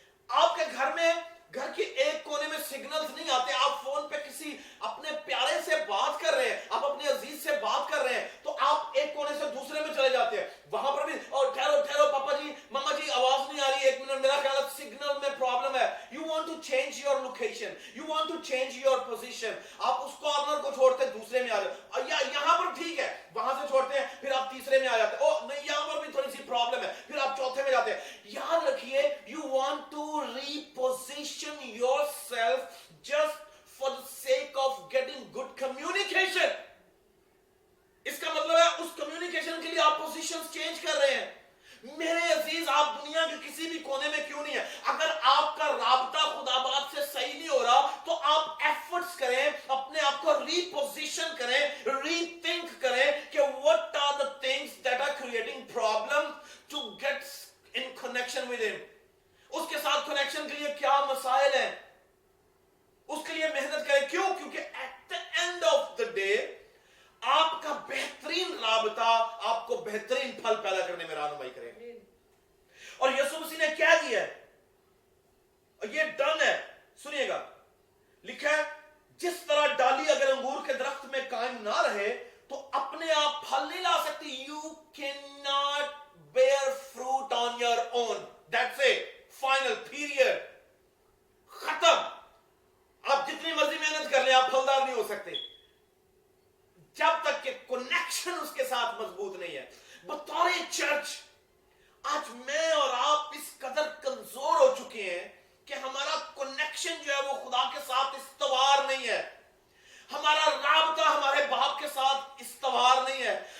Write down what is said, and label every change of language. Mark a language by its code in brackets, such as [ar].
[ur] آپ کے گھر میں گھر کے ایک کونے میں سگنلز نہیں آتے, آپ فون پہ کسی اپنے پیارے سے بات کر رہے ہیں, آپ اپنے عزیز سے بات کر رہے ہیں, تو آپ ایک کونے سے دوسرے میں چلے جاتے ہیں, وہاں پر بھی اور ٹھہرو پاپا جی ماما جی آواز نہیں آ رہی, ایک منٹ میرا خیال ہے سگنل میں پرابلم ہے. [en] you want to change your location, you want to change your position, [ur] آپ اس کارنر کو چھوڑتے دوسرے میں آ جاتے, یا یہاں پر ٹھیک ہے وہاں سے چھوڑتے ہیں پھر آپ تیسرے میں آ جاتے ہیں, او نہیں یہاں پر بھی تھوڑی سی پرابلم ہے, پھر آپ چوتھے میں جاتے ہیں. یاد رکھیے [en] you want to reposition yourself just for the sake of getting good communication. [ur] اس کا مطلب ہے اس کمیونیکیشن کے لیے آپ پوزیشنز چینج کر رہے ہیں. میرے عزیز آپ دنیا کے کسی بھی کونے میں کیوں نہیں ہے, اگر آپ کا رابطہ خدا باپ سے صحیح نہیں ہو رہا تو آپ ایفرٹس کریں, اپنے آپ کو ری پوزیشن کریں, ری تھنک کریں کہ [en] what are the things that are creating problems to get in connection with him. [ur] اس کے ساتھ کنیکشن کے لیے کیا مسائل ہیں, اس کے لیے محنت کریں. کیوں؟ کیونکہ [en] at the end of the day [ur] آپ کا بہترین رابطہ آپ کو بہترین پھل پیدا کرنے میں رہنمائی کرے گا. اور یسوع مسیح نے کیا دیا ہے, اور یہ ڈن ہے. سنیے گا لکھا ہے جس طرح ڈالی اگر انگور کے درخت میں قائم نہ رہے تو اپنے آپ پھل نہیں لا سکتی. [en] You cannot bear fruit on your own. That's it. Final period. [ur] ختم. آپ جتنی مرضی محنت کر لیں آپ پھلدار نہیں ہو سکتے جب تک کہ کنیکشن اس کے ساتھ مضبوط نہیں ہے. بطور چرچ آج میں اور آپ اس قدر کمزور ہو چکے ہیں کہ ہمارا کنیکشن جو ہے وہ خدا کے ساتھ استوار نہیں ہے, ہمارا رابطہ ہمارے باپ کے ساتھ استوار نہیں ہے.